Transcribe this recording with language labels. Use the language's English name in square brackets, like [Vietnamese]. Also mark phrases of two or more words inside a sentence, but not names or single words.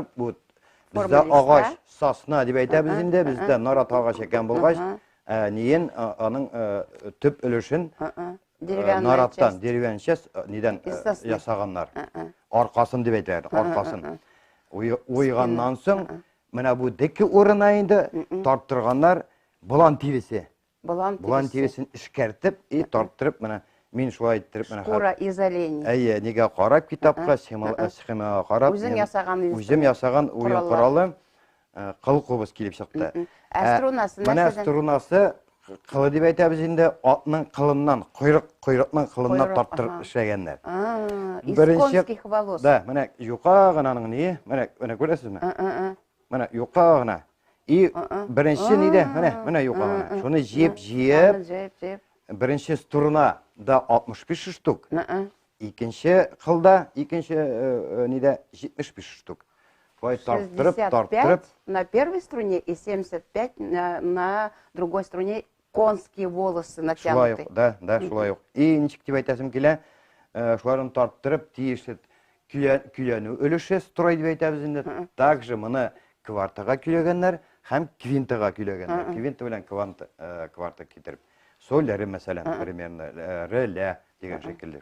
[Tatar] Бу бездә агач, сосна дип әйтәбез инде, бездә нарат агач икән булгач, ниен аның төп өлешен нараттан, деревянча нидән ясаганнар. Аркасын дип әйтәләр, аркасын. Уйганнан соң, менә бу деке урына инде тарттырганнар болан тивесе. Болан тивесен эшкәртеп, тарттырып, менә мин шулай иттереп, менә [Russian] шкура из оленя. [Tatar] Әйе, нигә карап китапка, схемага карап, үзем ясаган уен коралы кыл кубыз килеп чыкты. Менә струнасы кылы дип әйтәбез инде, атның кылыннан, койрыкның кылыннан тарттырып эшләгәннәр. [Russian] Из конских волос. [Tatar] Да, менә юка гынаның ни, менә күрәсезме? Менә юка гына. И беренче ниде, менә юка гына. Шуны җыеп, беренче струна да 65 штук. Икенче кылда, икенче ниде 75 штук. Шулай тарттырып, [Russian] на первой струне и 75 на другой струне конские волосы натянуты. [Tatar] Да, шулай ук. И ничек дип әйтәсем килә, шуларын тарттырып, тиешет көйләнү өлеше строй дип әйтәбез инде. Также моны квартага көйләгәннәр һәм квинтага көйләгәннәр. Квинта белән кварта китереп. Солләре мәсәлән, примерно релә дигән шикелле.